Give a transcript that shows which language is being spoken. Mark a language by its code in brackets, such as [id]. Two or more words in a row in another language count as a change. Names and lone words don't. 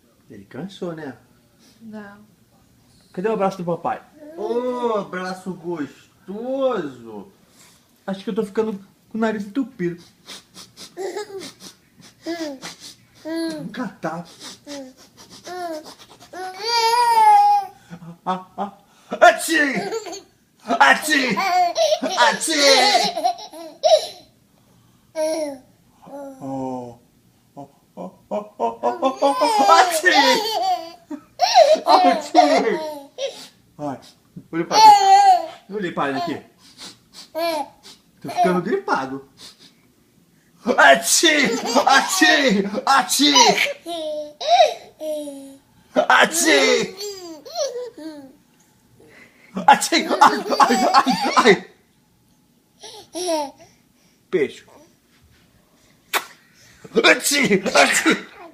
[pt] Ele cansou, né? Não. Cadê o abraço do papai? Ô, abraço gostoso. Acho que eu tô ficando com o nariz entupido. Vamos catar. Ati! Ati! Ati! Oh. Ati! Ati! Ai, vou limpar aqui. Vou limpar ele aqui. Tô ficando gripado. Ati! Ati! Ati! Ati! Ati! Ai! Peixe. Ati! Ati!